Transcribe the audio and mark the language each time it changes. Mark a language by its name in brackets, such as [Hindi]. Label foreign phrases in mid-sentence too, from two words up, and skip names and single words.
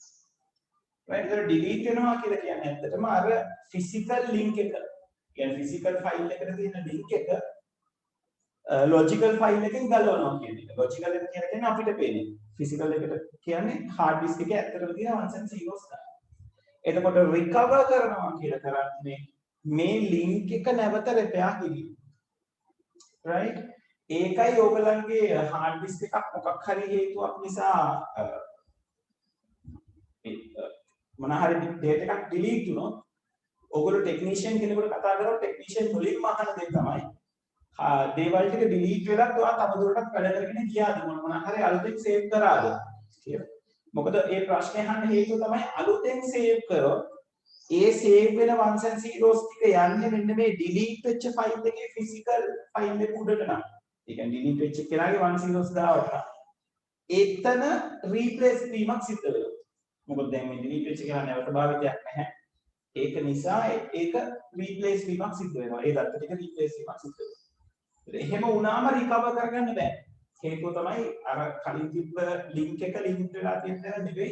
[Sinhala] right ඒක delete වෙනවා කියලා කියන්නේ ඇත්තටම අර [English] physical link [Sinhala] එක කියන්නේ [English] physical file [Sinhala] එකට තියෙන link එක [English] logical file [Sinhala] එකෙන් ගලවනවා කියන එක. logical එක කියන්නේ අපිට පේන්නේ. physical එකට කියන්නේ [English] hard disk [Sinhala] එකේ ඇත්තටම තියෙන [English] ones and zeros [Sinhala] තමයි. එතකොට recover කරනවා කියලා කරන්නේ මේ link එක නැවත repair කිරීම. right ඒකයි ඕගලන්ගේ [English] hard disk [Sinhala] එකක් මොකක් හරි හේතුවක් නිසා මොන හරි data එකක් delete වුණොත් ඔයගොල්ලෝ ටෙක්නීෂියන් කෙනෙකුට කතා කරලා ටෙක්නීෂියන් මුලින්ම අහන දේ තමයි දේවල් ටික delete වෙලා ඔයා තවදුරටත් වැඩ කරගෙන ගියාද මොන හරි අලුතෙන් save කරාද කියලා. මොකද ඒ ප්‍රශ්නේ අහන්න හේතුව තමයි අලුතෙන් save කරොත් ඒ save වෙන [English] ones and zeros [Sinhala] ටික යන්නේ මෙන්න මේ delete වෙච්ච file එකේ [English] physical file [Sinhala] එක උඩට නම්. ඒ කියන්නේ delete වෙච්ච කෙනාගේ [English] ones zeros [Sinhala] ගාවට. එතන replace වීමක් සිද්ධ වෙනවා. මොකද දැන් මේ delete වෙච්ච කෙනා නැවත භාවිතයක් නැහැ. ඒක නිසා ඒක රීප්ලේස් වීමක් සිද්ධ වෙනවා. ඒ දත්ත ටික රීප්ලේස් වීමක් සිද්ධ වෙනවා. එහෙම වුණාම රිකවර් කරගන්න බෑ. හේතුව තමයි අර කලින් තිබ්බ ලින්ක් එක ලින්ක් වෙලා තියෙන තැන නෙවෙයි.